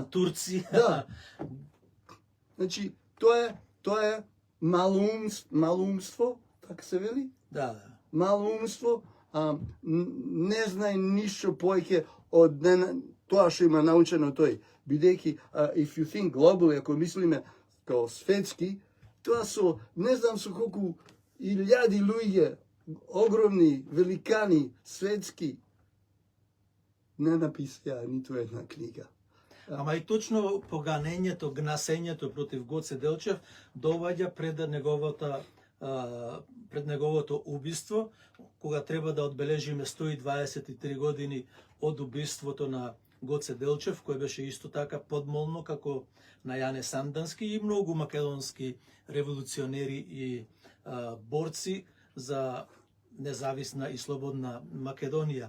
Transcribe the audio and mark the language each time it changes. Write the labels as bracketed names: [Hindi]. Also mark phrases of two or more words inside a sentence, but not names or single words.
[Macedonian] Турција. Да. Значи, тоа е малоумство, така се вели? Да. Малоумство, не знае ништо поеќе од тоа што има научено тој. Бидејќи, [English] if you think globally, [Macedonian] ако мислиме као светски, тоа со, не знам со колку илјади луѓе, огромни, великани, светски, не написаја ниту една книга. Ама и точно поганењето, гнасењето против Гоце Делчев доаѓа пред неговото убиство, кога треба да одбележиме 123 години од убиството на Гоце Делчев, кој беше исто така подмолно како на Јане Сандански и многу македонски револуционери и борци за независна и слободна Македонија.